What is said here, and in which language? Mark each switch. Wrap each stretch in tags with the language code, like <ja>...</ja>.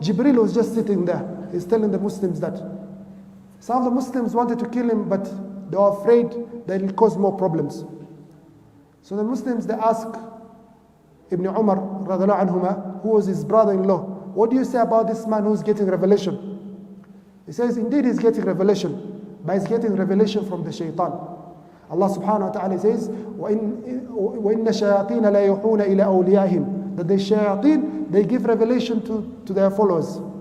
<en>Jibril was just sitting there. He's telling the Muslims that. Some of the Muslims wanted to kill him, but they were afraid that it will cause more problems. So the Muslims, they ask Ibn Umar, radhiallahu anhuma, who was his brother-in-law, what do you say about this man who's getting revelation? He says, indeed he's getting revelation, but he's getting revelation from the shaitan.</en> <ar>Allah subhanahu wa ta'ala says, وَإِنَّ الشَّيَاطِينَ لَا يُوحُونَ إِلَىٰ أَوْلِيَائِهِمْ.</ar> <en>That the shayateen, they give revelation to their followers.</en>